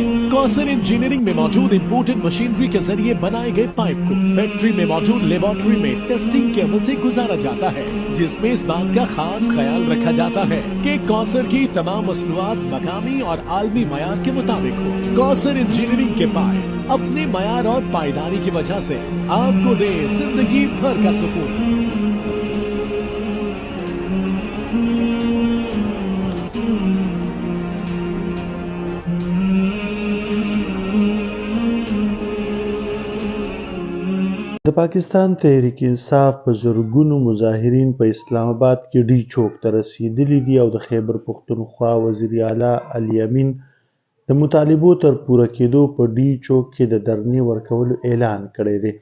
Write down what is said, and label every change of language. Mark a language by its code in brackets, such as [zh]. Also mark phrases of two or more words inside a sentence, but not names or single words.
[ur] کوثر انجینئرنگ میں موجود امپورٹڈ مشینری کے ذریعے بنائے گئے پائپ کو فیکٹری میں موجود لیبارٹری میں ٹیسٹنگ کے عمل سے گزارا جاتا ہے، جس میں اس بات کا خاص خیال رکھا جاتا ہے کہ کوثر کی تمام مصنوعات مقامی اور عالمی معیار کے مطابق ہو۔ کوثر انجینئرنگ کے پائپ اپنے معیار اور پائیداری کی وجہ سے آپ کو دے زندگی بھر کا سکون۔ [ps] د پاکستان تحریک انصاف په زرګونو مظاهرین په اسلام آباد کې ډي چوک ته رسېدلي دي او د خیبر پښتونخوا وزیر اعلی علي امین د مطالبو تر پوره کېدو په ډي چوک کې د دھرنې ورکولو اعلان کړی دی۔